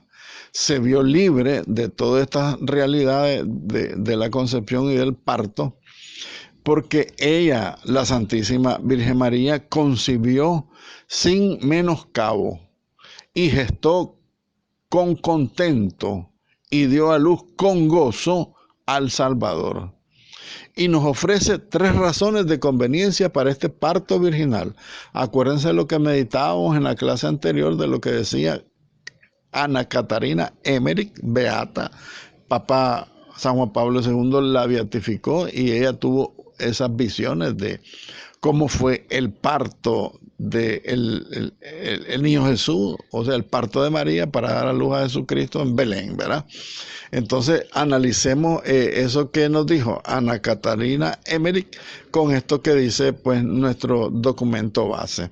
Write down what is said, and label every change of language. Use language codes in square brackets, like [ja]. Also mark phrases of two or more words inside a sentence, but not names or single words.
[es] Se vio libre de todas estas realidades de la concepción y del parto, porque ella, la Santísima Virgen María, concibió sin menoscabo y gestó con contento y dio a luz con gozo al Salvador. Y nos ofrece 3 razones de conveniencia para este parto virginal. Acuérdense lo que meditábamos en la clase anterior, de lo que decía Ana Catarina Emmerich, beata. Papa San Juan Pablo II la beatificó y ella tuvo esas visiones de cómo fue el parto del el niño Jesús, o sea, el parto de María para dar a luz a Jesucristo en Belén, ¿verdad? Entonces analicemos eso que nos dijo Ana Catarina Emmerich con esto que dice pues nuestro documento base.